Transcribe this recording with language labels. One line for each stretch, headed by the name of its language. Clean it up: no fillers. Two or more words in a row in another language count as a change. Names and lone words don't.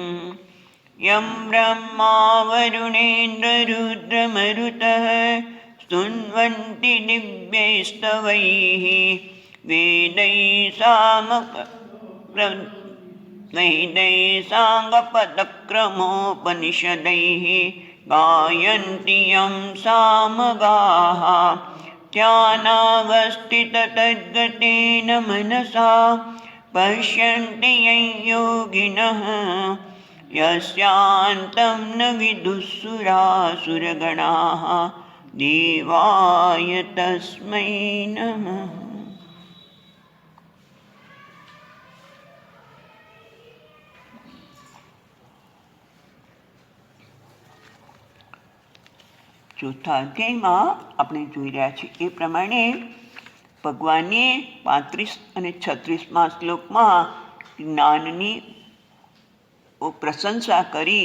Sanskrit: यं ब्रह्मा वरुणेन्द्ररुद्रमरुतः स्तुन्वन्ति दिव्यैस्तवैः वेदैः साङ्गपदक्रमोपनिषदैः गायन्ति यं सामगाः ध्यानावस्थिततद्गतेन मनसा पश्यन्ति यं योगिनः यस्यान्तं न विदुःसुरासुरगणाः देवाय तस्मै नमः।
Gujarati: ચોથા અધ્યાયમાં આપણે જોઈ રહ્યા છીએ એ પ્રમાણે ભગવાને 35 અને 36મા શ્લોકમાં જ્ઞાનની પ્રશંસા કરી.